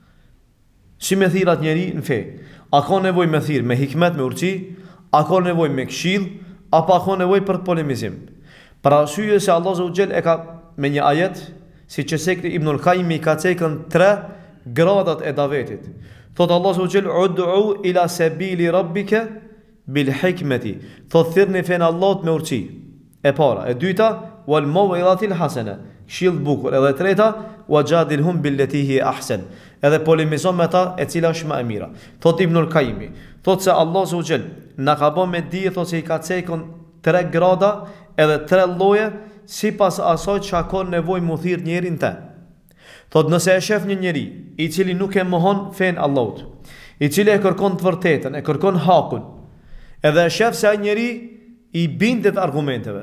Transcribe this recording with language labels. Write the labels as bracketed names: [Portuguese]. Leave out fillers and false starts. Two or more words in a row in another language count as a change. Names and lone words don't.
[Albanian] Si me thirr atë njeri në fe? A ka nevojë me thirr me hikmet, me urtësi, a ka nevojë me këshill, apo ka nevojë për polemizim? Për arsye se Allah [Arabic] عز وجل [Albanian] e ka me një ajet, siç e sekti Ibnul Qayyim i ka cekën 3 gradat e davetit. [Arabic] Thot الله عز وجل ادع إلى سبيل ربك بالحكمة. [Albanian] Thot thirrni fen Allahut me urtësi. E para, e dyta [Arabic] والموعظة الحسنة, [Albanian] këshill bukur. [Arabic] Edhe e treta وجادلهم بالتي هي أحسن. [Albanian] Edhe polemizon me ata e cila është më e mira. Thot Ibnul Qayyim, thot se Allah [Arabic] عز وجل [Albanian] na ka bën me dije, thot se i ka cekën 3 grada edhe 3 lloje sipas asaj çka ka nevojë mu thirr njerin te. Thot nëse e shef një njeri i cili nuk e mohon fen Allahut, i cili e kërkon të vërtetën, e kërkon hakun, edhe e shef se ai njeri i bindet argumenteve.